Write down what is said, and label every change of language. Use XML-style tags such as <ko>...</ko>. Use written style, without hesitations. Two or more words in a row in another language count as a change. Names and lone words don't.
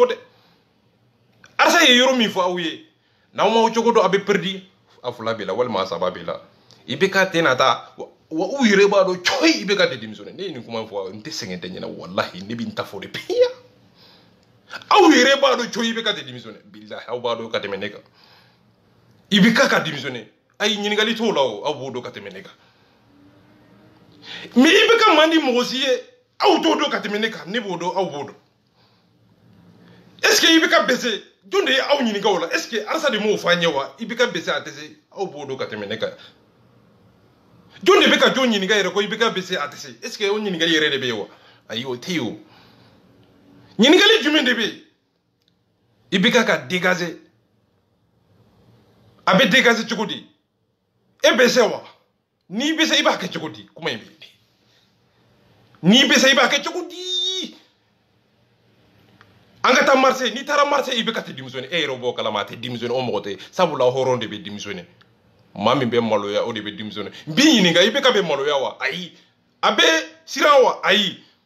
<bm>dɛ Arasa ye yɔrɔ min fɔ aw ye n'aw m'aw cogo dɔn a bɛ perdi a fila bɛ la walima a saba bɛ la i bɛ ka tɛna taa wa u yɛrɛ b'a dɔn coyi i bɛ ka de démissionner ne ye nin kuma fɔ n tɛ sɛgɛn tɛ ɲɛna walahi ne bɛ n ta fɔ de peya aw yɛrɛ b'a dɔn coyi i bɛ ka de démissionner bilahi aw b'a dɔn ka tɛmɛ ne kan i bɛ ka démissionner ayi ɲininkali t'o la o aw b'o dɔn ka tɛmɛ ne kan mais i bɛ ka man di mɔgɔ si ye aw t'o dɔn ka tɛmɛ ne kan ne b'o dɔn aw b'o dɔn</bm> <fr>est ce que</fr> <bm>i bɛ ka bese jɔn de ye aw ɲininka o la</bm> <fr>est ce que</fr> <bm>Arasa de m'o fɔ an ye wa i bɛ ka bese a tɛ se aw b'o dɔn ka tɛmɛ ne kan jɔn de bɛ ka jɔn ɲininka yɛrɛ ko i bɛ ka bese a tɛ se</bm> <fr>est ce que</fr> <bm>o ɲininkali yɛrɛ de bɛ yen wa ayi o tɛ yen o ɲininkali jumɛn de bɛ yen i bɛ ka dégager a bɛ dégager cogo di e bese wa n'i bese i b'a kɛ cogo di kuma in bɛ yen n'i bese i b'a kɛ cogo di an ka taa Marseille n'i taara Marseille i bɛ ka tɛ démissionner e yɛrɛ b'o kalama a tɛ démissionner o mɔgɔ tɛ sabula hɔrɔn de bɛ démissionner maa min bɛ maloya o de bɛ démissionner n b'i ɲininka i bɛ ka bɛ maloya wa ayi a bɛ siran wa ayi</bm>